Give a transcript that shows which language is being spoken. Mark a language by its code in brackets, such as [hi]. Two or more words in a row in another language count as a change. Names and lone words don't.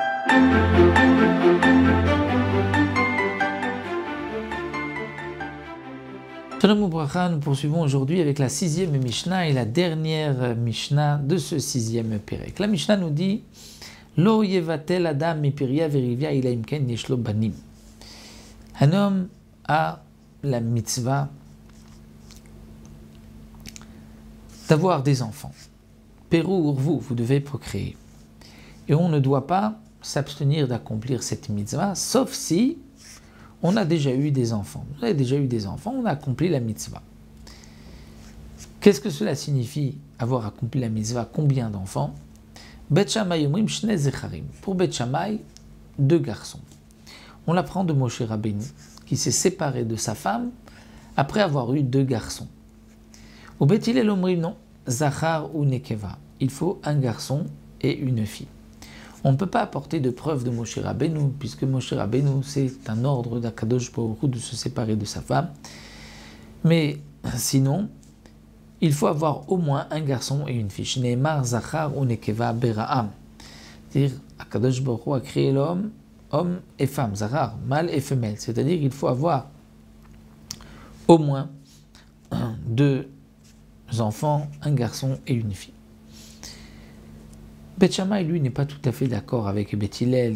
[he] Shalom Ubracha, [fr] nous poursuivons aujourd'hui avec la 6e Mishnah et la dernière Mishnah de ce 6e Pérek. La Mishnah nous dit [he] Lo yevatel adam mipiria verivia ila imken yeshlo banim. [fr] Un homme a la mitzvah d'avoir des enfants. [he] Pérou urvu, [fr] vous devez procréer. Et on ne doit pas s'abstenir d'accomplir cette mitzvah, sauf si on a déjà eu des enfants. On a déjà eu des enfants, on a accompli la mitzvah. Qu'est-ce que cela signifie, avoir accompli la mitzvah? Combien d'enfants? [he] Bet Shammai omrim shnei zecharim. [fr] Pour Bet Shammai, 2 garçons. On l'apprend de Moshe Rabbeinu, qui s'est séparé de sa femme après avoir eu 2 garçons. [he] Au Bet Hillel omrim non, zachar ou nekeva. [fr] Il faut un garçon et une fille. On ne peut pas apporter de preuve de Moshe Rabbeinu, puisque Moshe Rabbeinu, c'est un ordre d' [he] Akadosh Baruch Hu [fr] de se séparer de sa femme. Mais sinon, il faut avoir au moins un garçon et une fille. [he] Shneimar zachar ou nekeva bera'am. [fr] C'est-à-dire, [he] Akadosh Baruch Hu [fr] a créé l'homme, homme et femme, zachar, mâle et femelle. C'est-à-dire qu'il faut avoir au moins 2 enfants, un garçon et une fille. Bet Shammai, lui, n'est pas tout à fait d'accord avec Bet Hillel.